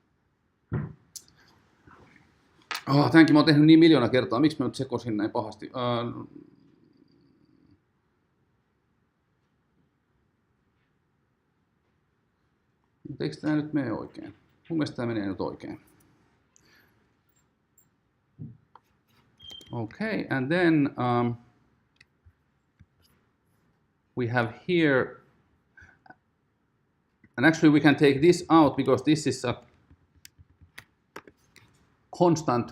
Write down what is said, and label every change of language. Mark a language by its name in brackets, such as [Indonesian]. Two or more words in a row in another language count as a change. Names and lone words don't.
[Finnish] Tämänkin mä oon tehnyt niin miljoona kertaa. Miksi mä nyt sekoisin näin pahasti? Mutta eikö tämä nyt mene oikein? Mun mielestä tämä menee nyt oikein. [English] Okay, and then we have here, and actually we can take this out because this is a constant.